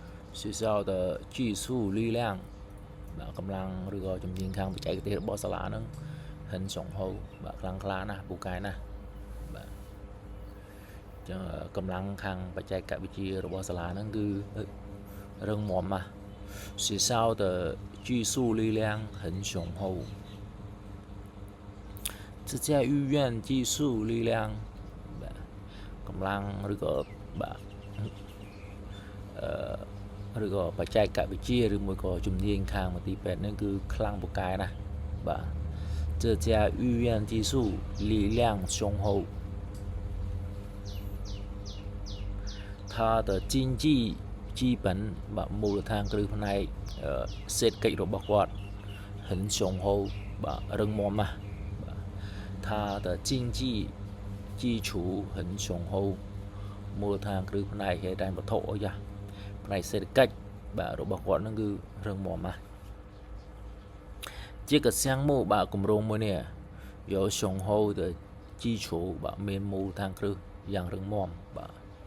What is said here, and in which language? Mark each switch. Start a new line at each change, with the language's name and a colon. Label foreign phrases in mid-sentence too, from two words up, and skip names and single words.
Chinese: 学校的技术力量
Khmer: បាទកម្លាំងឬក៏ជំនាញខាងបច្ចេកទេសរបស់សាលាហ្នឹងហិនចុងហូបាទខ្លាំងក្លាណាស់ពូកែណាស់បាទចឹងកម្លាំងខាងបច្ចេកវិទ្យារបស់សាលាហ្នឹងគឺរឹងមាំណាស់
Chinese: 学校的技术力量很雄厚这家医院技术力量
Khmer: បាទកម្លាំងឬក៏បាទឬក៏បច្ចេកវិទ្យាឬមួយក៏ជំនាញខាងមន្ទីរពេទ្យហ្នឹងគឺខ្លាំងពូកែណាស់បាទ
Chinese: 这家医院技术力量雄厚它的经济基本
Khmer: បាទមូលដ្ឋានគ្រឹះផ្នែកសេដ្ឋកិច្ច របស់គាត់
Chinese: 很雄厚
Khmer: បាទរឹងមាំណាស់បាទ
Chinese: 它的经济基础很雄厚
Khmer: មូលដ្ឋានគ្រឹះផ្នែកហេដ្ឋានវត្ថុអីយ៉ាផ្នែកសេដ្ឋកិច្ចបាទរបស់គាត់ហ្នឹងគឺរឹងមាំណាស់ជាក项目បាទគម្រោងមួយនេះ
Chinese: 有雄厚的基础
Khmer: បាទមានមូលដ្ឋានគ្រឹះយ៉ាងរឹងមាំបាទ